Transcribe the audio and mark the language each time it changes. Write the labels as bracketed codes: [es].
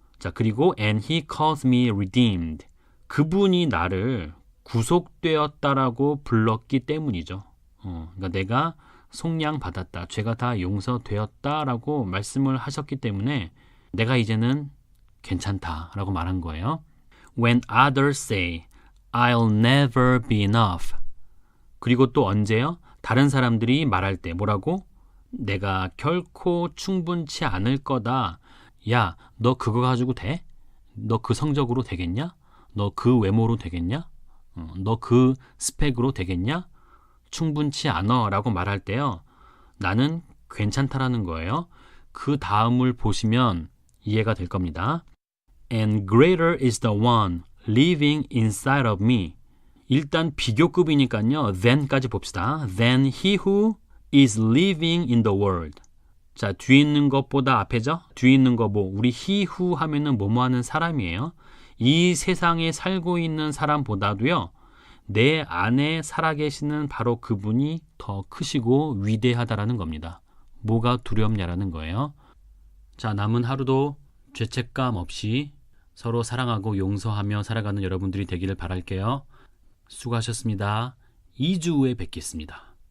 [ko] 자, 그리고 [en] and he calls me redeemed. [ko] 그분이 나를 구속되었다라고 불렀기 때문이죠. 그러니까 내가 속량받았다. 죄가 다 용서되었다라고 말씀을 하셨기 때문에 내가 이제는 괜찮다라고 말한 거예요. [en] When others say, I'll never be enough. [ko] 그리고 또 언제요? 다른 사람들이 말할 때 뭐라고? 내가 결코 충분치 않을 거다. 야, 너 그거 가지고 돼? 너 그 성적으로 되겠냐? 너 그 외모로 되겠냐? 너 그 스펙으로 되겠냐? 충분치 않아 라고 말할 때요. 나는 괜찮다라는 거예요. 그 다음을 보시면 이해가 될 겁니다. [en] And greater is the one living inside of me. [ko] 일단 비교급이니까요. than까지 봅시다. [en] than he who is living in the world. [ko] 자, 뒤에 있는 것보다 앞에죠? 뒤에 있는 거 뭐? 우리 he who 하면은 뭐뭐 하는 사람이에요. 이 세상에 살고 있는 사람보다도요. 내 안에 살아계시는 바로 그분이 더 크시고 위대하다라는 겁니다. 뭐가 두렵냐라는 거예요. 자, 남은 하루도 죄책감 없이 서로 사랑하고 용서하며 살아가는 여러분들이 되기를 바랄게요. 수고하셨습니다. 2주 후에 뵙겠습니다.